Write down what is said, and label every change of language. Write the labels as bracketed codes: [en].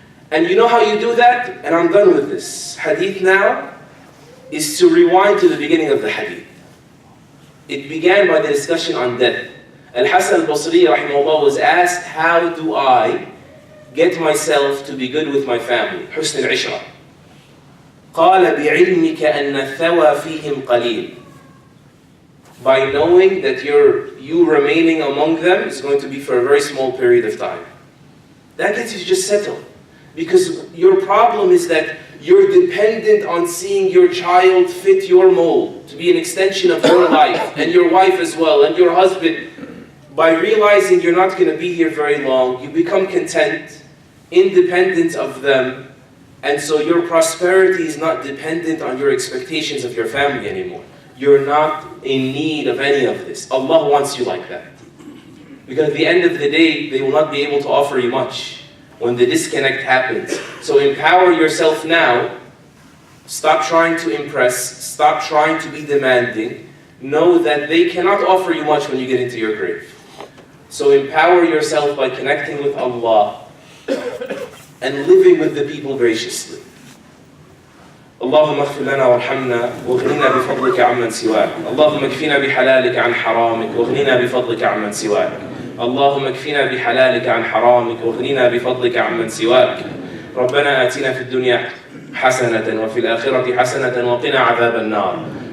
[en] And you know how you do that? And I'm done with this hadith now, is to rewind to the beginning of the hadith. It began by the discussion on death. Al-Hasan al-Basri rahimahullah was asked, how do I get myself to be good with my family? [ar] حسن العشرة. قال بعلمك أن الثوى فيهم قليل. [en] By knowing that you remaining among them is going to be for a very small period of time. That gets you to just settle. Because your problem is that you're dependent on seeing your child fit your mold, to be an extension of your life, and your wife as well, and your husband. By realizing you're not going to be here very long, you become content, independent of them, and so your prosperity is not dependent on your expectations of your family anymore. You're not in need of any of this. Allah wants you like that. Because at the end of the day, they will not be able to offer you much when the disconnect happens. So empower yourself now. Stop trying to impress. Stop trying to be demanding. Know that they cannot offer you much when you get into your grave. So empower yourself by connecting with Allah and living with the people graciously. [ar] اللهم اغفر لنا وارحمنا واغننا بفضلك عمن سواك. اللهم اكفنا بحلالك عن حرامك واغننا بفضلك عمن سواك. اللهم اكفنا بحلالك عن حرامك واغننا بفضلك عمن سواك. ربنا آتنا في الدنيا حسنة وفي الآخرة حسنة وقنا عذاب النار.